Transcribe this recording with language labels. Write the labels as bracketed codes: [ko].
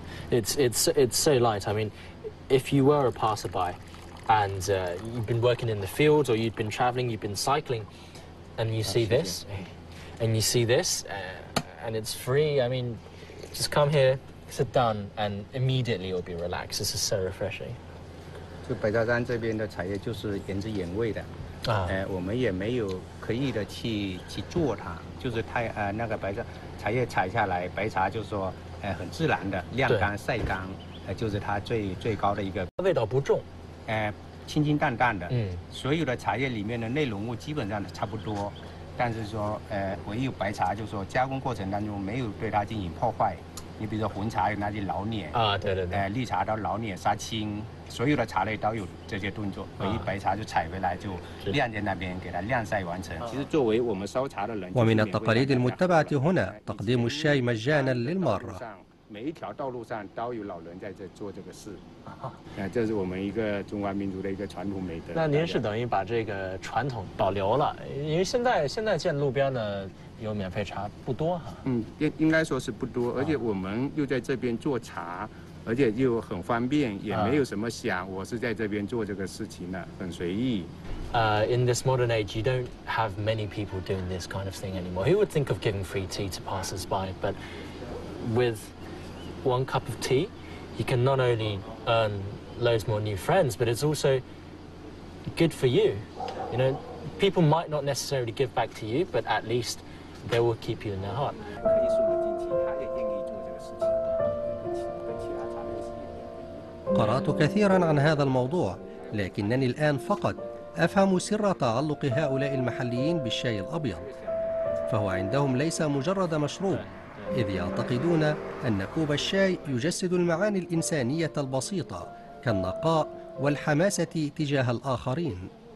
[en] It's so light. I mean, if you were a passerby and you've been working in the fields or you've been traveling, you've been cycling, and you see this, and it's free. I mean, just come here, sit down, and immediately you'll be relaxed. This is so refreshing. [zh] 就北大山这边的茶叶就是原汁原味的，我们也没有刻意的去做它，就是它那个茶叶采下来，白茶就是说很自然的晾干晒干，就是它最高的一个味道不重，清清淡淡的，所有的茶叶里面的内容物基本上都差不多，但是说唯有白茶就是说加工过程当中没有对它进行破坏。你比如说红茶有那些老碾啊，对对对，绿茶到老碾杀青，所有的茶类都有这些动作。唯一白茶就采回来就晾在那边，给它晾晒完成。其实作为我们烧茶的人， [ar] ومن التقاليد المتبعة هنا تقديم الشاي مجانا للمارة. [zh] 每一条道路上都有老人在这做这个事，这是我们一个中华民族的一个传统美德。那您是等于把这个传统保留了，因为现在见路边的有免费茶不多哈。应该说是不多，而且我们又在这边做茶，而且又很方便，也没有什么想我是在这边做这个事情的，很随意。 [en] In this modern age, you don't have many people doing this kind of thing anymore. Who would think of giving free tea to passers-by? But with 1 cup of tea, you can not only earn loads more new friends, but it's also good for you. You know, people might not necessarily give back to you, but at least they will keep you in their heart. [zh] 可以送我进去，他也愿意做这个事情，跟其他茶类是一样。 [ar] قرأت كثيرا عن هذا الموضوع، لكنني الآن فقط أفهم سر تعلق هؤلاء المحليين بالشاي الأبيض، فهو عندهم ليس مجرد مشروب، إذ يعتقدون أن كوب الشاي يجسد المعاني الإنسانية البسيطة كالنقاء والحماسة تجاه الآخرين.